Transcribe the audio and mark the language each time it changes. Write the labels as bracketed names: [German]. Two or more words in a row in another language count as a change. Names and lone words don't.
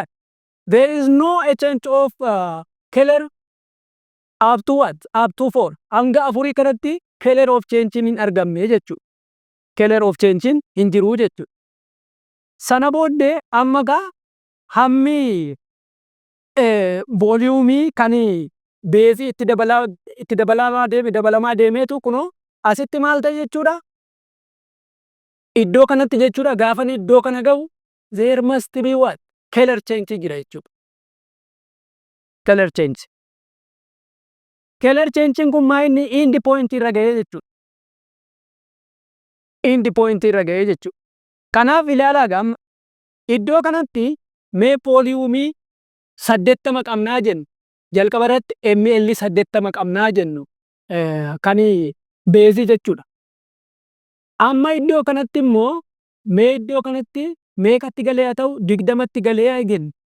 [English] There is no a change of color up to what? Up to 4. [Oromo] Hanga afurii kanatti [English] color of change [Oromo] hin argamne jechuudha. [English] Color of change [Oromo] hin jiru jechuudha. Sana booddee amma gaa hammi volume kan beezii itti dabalamaa deemeetu kunoo asitti maal ta'e jechuudha? Iddoo kanatti jechuudha gaafa iddoo kana ga'u [English] there must be what? Color change [Oromo] jira jechuudha. [English] Color change. Color change [Oromo] kun maa inni end point irra ga'ee jechuudha. [English] End point [Oromo] irra ga'ee jechuudha. Kanaaf ilaalaa gama iddoo kanatti mee volume 80 qabnaa jennu. Jalqaba irratti ml 80 qabnaa jennu. Kan beezii jechuudha. Amma iddoo kanatti immoo mee iddoo kanatti meeqatti galee haa ta'u 20tti galee haa jennu.